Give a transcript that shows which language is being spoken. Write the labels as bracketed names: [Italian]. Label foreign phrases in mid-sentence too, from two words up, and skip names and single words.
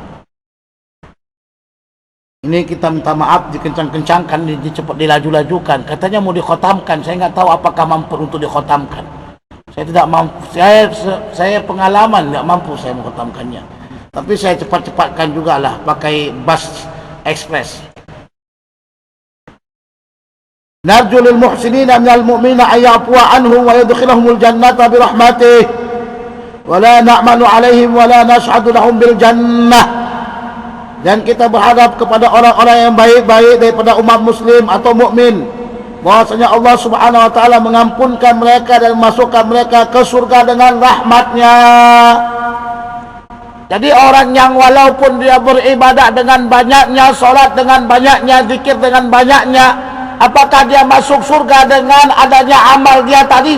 [Malay] Ini kita minta maaf, dikencang-kencangkan, cepat dilaju-lajukan. Katanya mau dikhotamkan, saya nggak tahu apakah mampu untuk dikhotamkan. Saya tidak mampu, saya pengalaman nggak mampu saya mengkhotamkannya. Tapi saya cepat-cepatkan jugalah pakai bus express. [Arabic] نرجو للمحسنين من المؤمنين أن يعفو عنهم ويدخلهم الجنة برحمته ولا نأمن عليهم ولا نشهد لهم بالجنة. [Malay] Dan kita berharap kepada orang-orang yang baik-baik daripada umat muslim atau mukmin bahwasanya Allah [Arabic] سبحانه وتعالى [Malay] mengampunkan mereka dan memasukkan mereka ke surga dengan rahmatnya. Jadi orang yang walaupun dia beribadah dengan banyaknya, salat dengan banyaknya, zikir dengan banyaknya, apakah dia masuk surga dengan adanya amal dia tadi?